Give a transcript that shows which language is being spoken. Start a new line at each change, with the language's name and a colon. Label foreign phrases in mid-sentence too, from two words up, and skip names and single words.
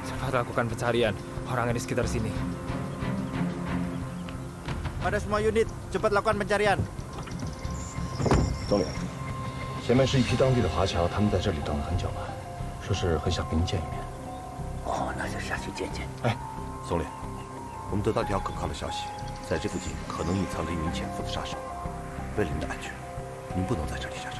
Indonesian: cepat lakukan pencarian orang di sekitar sini. Pada semua unit, cepat lakukan pencarian.
Chinese: 总理，前面是一批当地的华侨，他们在这里等了很久了，说是很想跟您见一面。哦，那就下去见见。哎，总理，我们得到一条可靠的消息，在这附近可能隐藏着一名潜伏的杀手。为了您的安全，您不能在这里下车。